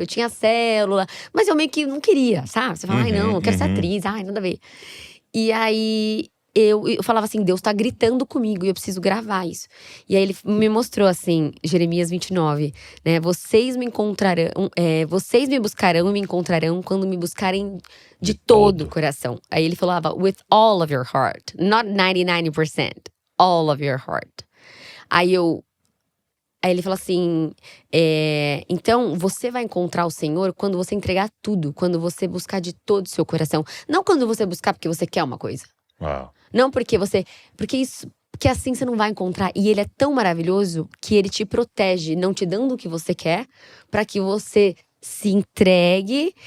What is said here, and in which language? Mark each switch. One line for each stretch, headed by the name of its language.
Portuguese: Eu tinha célula, mas eu meio que não queria, sabe? Você fala, ai não, eu quero ser atriz, ai, nada a ver. E aí eu falava assim, Deus tá gritando comigo e eu preciso gravar isso. E aí ele me mostrou assim, Jeremias 29, né? Vocês me encontrarão, vocês me buscarão e me encontrarão quando me buscarem de todo o coração. Aí ele falava,
English: with all of your heart, not 99%, all of your heart.
Portuguese: Aí ele falou assim: então você vai encontrar o Senhor quando você entregar tudo, quando você buscar de todo o seu coração. Não quando você buscar porque você quer uma coisa. Uau. Não porque você. Porque assim você não vai encontrar. E ele é tão maravilhoso que ele te protege, não te dando o que você quer, para que você se entregue.